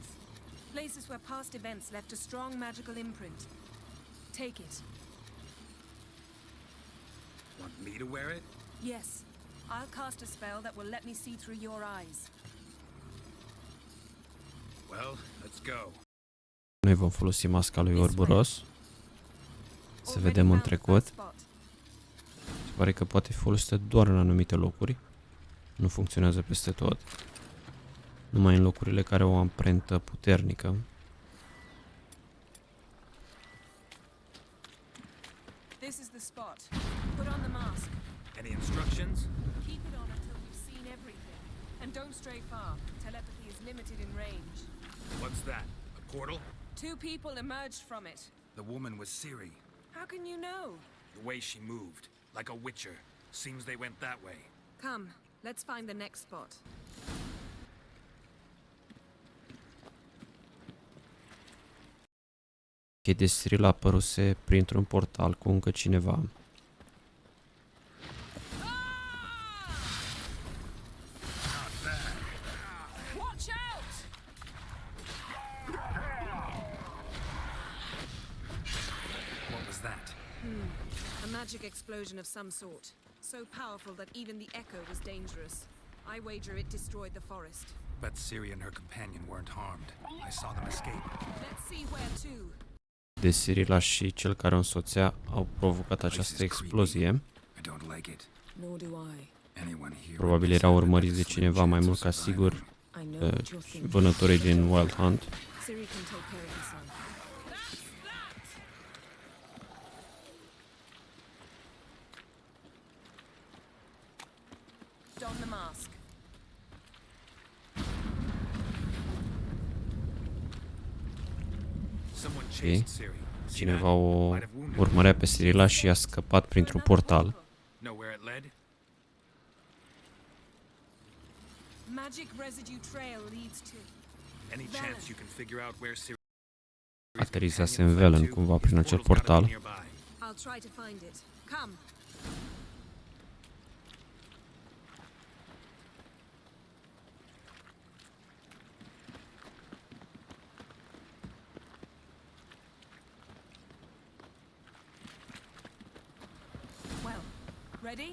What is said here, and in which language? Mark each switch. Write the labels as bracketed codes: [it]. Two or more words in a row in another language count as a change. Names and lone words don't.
[en] Places where past events left a strong magical imprint. Take it. Want me to wear it? Yes. I'll cast a spell that will let me see through your eyes. Well, let's go. [ro] Noi vom folosi masca lui Uroboros. Să [en] Already [ro] vedem în [en] found the [ro] trecut. [en] first spot. [ro] Se pare că poate fi folosită doar în anumite locuri. Nu funcționează peste tot. Numai în locurile care au o amprentă puternică. [en] This is the spot. Put on the mask. Any instructions? Keep it on until you've seen everything. And don't stray far. Telepathy is limited in range. What's that? A portal? Two people emerged from it. The woman was Ciri. How can you know? The way she moved, like a witcher. Seems they went that way. Come, let's find the next spot. [ro] Ok, Ok, deci Cyril apăruse printr-un portal cu încă cineva. [en] Watch out! What was that? A magic explosion of some sort. So powerful that even the echo was dangerous. I wager it destroyed the forest. But Ciri and her companion weren't harmed. I saw them escape. Let's see where to. [ro] Deci Cyril și cel care o însoțea au provocat această explozie. [en] I don't like it. Nor do I. Anyone here [ro] Probabil erau urmăriți de cineva, mai mult ca sigur, [en] I know what you're thinking. [ro] vânătorii din Wild Hunt. [en] Ciri can take care of herself. Don the mask. Someone Ok. chased Ciri. See [ro] Cineva [en] that? [ro] o [en] Might have wounded her. [ro] urmărea pe Cyrilla și a scăpat printr-un portal. [en] Know where it led? Magic residue trail leads to. Any chance you can figure out where Ciri [ro] Aterizase în Velen cumva prin acel portal. [en] I'll try to find it. Come. Well, ready?